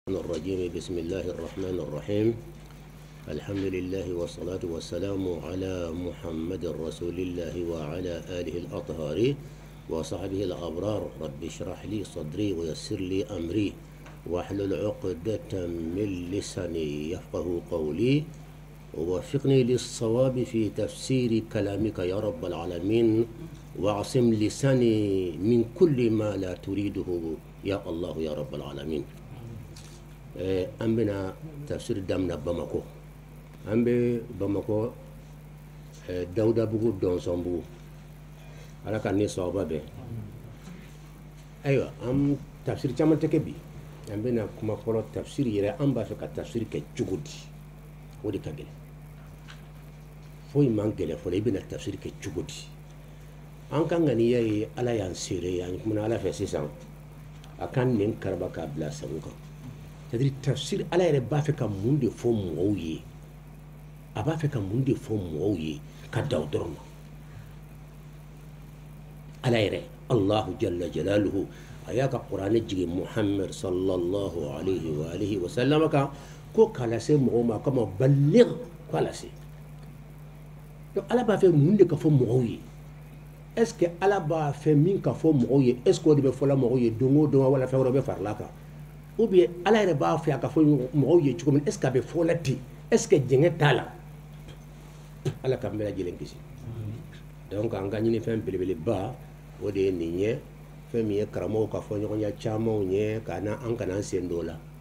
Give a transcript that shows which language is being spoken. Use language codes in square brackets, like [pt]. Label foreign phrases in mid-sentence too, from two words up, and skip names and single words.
[ar] الرجيم بسم الله الرحمن الرحيم الحمد لله والصلاة والسلام على محمد رسول الله وعلى آله الأطهار وصحبه الأبرار رب اشرح لي صدري ويسر لي أمري واحلل عقدة من لساني يفقه قولي ووفقني للصواب في تفسير كلامك يا رب العالمين واعصم لساني من كل ما لا تريده يا الله يا رب العالمين. [bm] an bena tafsir damna Bamako an be Bamako Dawuda bugu Donson bugu ala ka ni sawaba be aywa am tafsir caman tɛ kɛ bi an bena kuma fɔlɔ tafsir yɛrɛ an b'a fɛ ka tafsir kɛ cogo di o de ka gɛlɛn foyi man gɛlɛn fɔlɔ i bena tafsir kɛ cogo di an ka ŋaniya ye ala y'an seere an kumana ala fɛ sisan a kan nin karaba k'a bila sago kan. C'est-à-dire tafsir ala yɛrɛ b'a fɛ ka mun de fɔ mɔgɔw ye a b'a fɛ ka mun de fɔ mɔgɔw ye ka da o dɔrɔn ma ala yɛrɛ Allahu [ar] جل جلاله [bm] a y'a ka kuranɛ jigin Muhammad [ar] صلى الله عليه وسلم [bm] kan ko k'a lase mɔgɔw ma kama baligh ko a lase donc ala b'a fɛ mun de ka fɔ mɔgɔw ye [fr] est-ce que [bm] ala b'a fɛ min ka fɔ mɔgɔw ye [fr] est-ce que [bm] o de bɛ fɔla mɔgɔw ye don o don wala fɛn wɛrɛ bɛ farala kan [fr] ou bien [bm] ala yɛrɛ b'a fɛ a ka fɔ mɔgɔw ye cogo min [fr] est ce que [bm] a bɛ fɔ la ten [fr] est ce que [bm] jɛngɛ t'a la ala k'an bɛɛ lajɛlen kisi donc an ka ɲini fɛn belebeleba o de ye nin ye fɛn min ye karamɔgɔw ka fɔ ɲɔgɔnya camanw ye ka na an kana an sen don o la